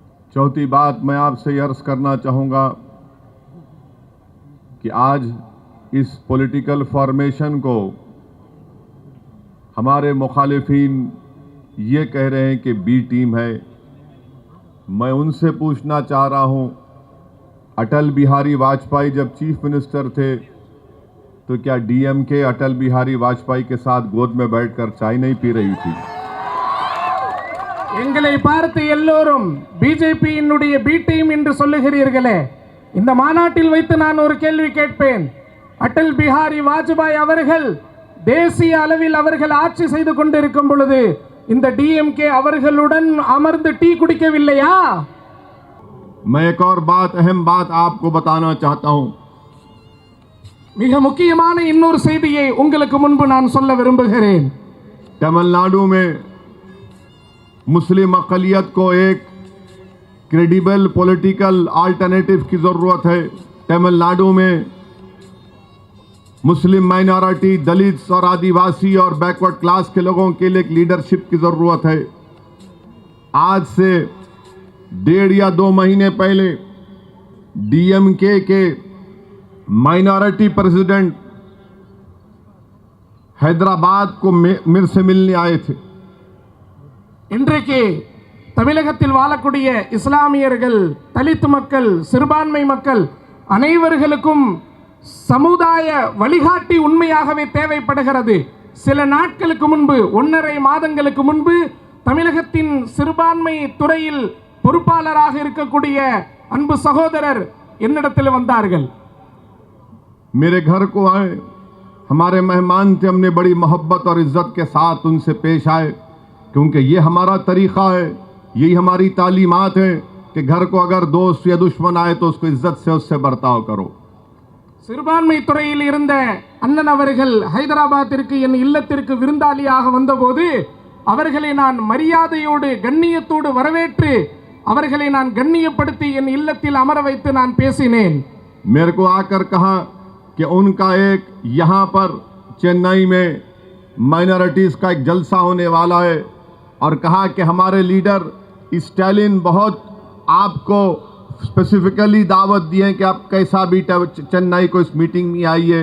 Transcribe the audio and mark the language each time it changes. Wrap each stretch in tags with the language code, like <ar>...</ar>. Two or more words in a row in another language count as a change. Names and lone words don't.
<hi>चौथी बात मैं आपसे अर्ज करना चाहूँगा कि आज इस</hi> <en>political formation</en> <hi>को हमारे मुखालिफिन ये कह रहे हैं कि</hi> <en>B team</en> <hi>है। मैं उनसे पूछना चाह रहा हूँ, अटल बिहारी वाजपेयी जब</hi> <en>chief minister</en> <hi>थे तो क्या डीएमके अटल बिहारी वाजपेयी के साथ गोद में बैठकर चाय नहीं पी रही थी?</hi> <ta>எங்களை பார்த்து எல்லோரும் பிஜேபியினுடைய</ta> <en>B team</en> <ta>என்று சொல்லுகிறீர்களே, இந்த மாநாட்டில் வைத்து நான் ஒரு கேள்வி கேட்பேன். அடல் பிஹாரி வாஜ்பாய் அவர்கள் தேசிய அளவில் அவர்கள் ஆட்சி செய்து கொண்டிருக்கும் பொழுது இந்த டிஎம்கே அவர்களுடன் அமர்ந்து டீ குடிக்கவில்லையா?</ta> <hi>मैं एक और बात, अहम बात आपको बताना चाहता हूं.</hi> <ta>மிக முக்கியமான இன்னொரு செய்தியை உங்களுக்கு முன்பு நான் சொல்ல விரும்புகிறேன்.</ta> <hi>तमिलनाडु में मुस्लिम अक़लियत को एक</hi> <en>credible political alternative</en> <hi>की ज़रूरत है. तमिलनाडु में</hi> <en>Muslim minority,</en> <hi>दलित और आदिवासी और</hi> <en>backward class</en> <hi>के लोगों के लिए एक लीडरशिप की ज़रूरत है. आज से 1.5 या 2 महीने पहले डीएमके के</hi> <en>minority president</en> <hi>हैदराबाद को मेरे से मिलने आए थे.</hi> <ta>இன்றைக்கு தமிழகத்தில் வாழக்கூடிய இஸ்லாமியர்கள், தலித் மக்கள், சிறுபான்மை மக்கள் அனைவர்களுக்கும் சமுதாய வழிகாட்டி உண்மையாகவே தேவைப்படுகிறது. சில நாட்களுக்கு முன்பு, 1.5 மாதங்களுக்கு முன்பு தமிழகத்தின் சிறுபான்மை துறையில் பொறுப்பாளராக இருக்கக்கூடிய அன்பு சகோதரர் என்னிடத்தில் வந்தார்கள்.</ta> <hi>मेरे घर को आए, हमारे मेहमान थे. हमने बड़ी मोहब्बत और इज्जत के साथ उनसे पेश आए, क्योंकि ये हमारा तरीक़ा है, यही हमारी तालीमात है कि घर को अगर दोस्त या दुश्मन आए तो उसको इज्जत से उससे बर्ताव करो.</hi> <ta>சிறுபான்மை துறையில் இருந்த அண்ணன் அவர்கள் ஹைதராபாத்திற்கு என் இல்லத்திற்கு விருந்தாளியாக வந்தபோது அவர்களை நான் மரியாதையோடு கண்ணியத்தோடு வரவேற்று அவர்களை நான் கண்ணியப்படுத்தி என் இல்லத்தில் அமர வைத்து நான் பேசினேன்.</ta> <hi>मेरे को आकर कहा कि उनका एक यहाँ पर चेन्नई में माइनॉरिटीज़ का एक जलसा होने वाला है, और कहा कि हमारे लीडर स्टालिन बहुत आपको स्पेसिफिकली दावत दिए हैं कि आप कैसा भी चेन्नई को इस मीटिंग में आइए.</hi>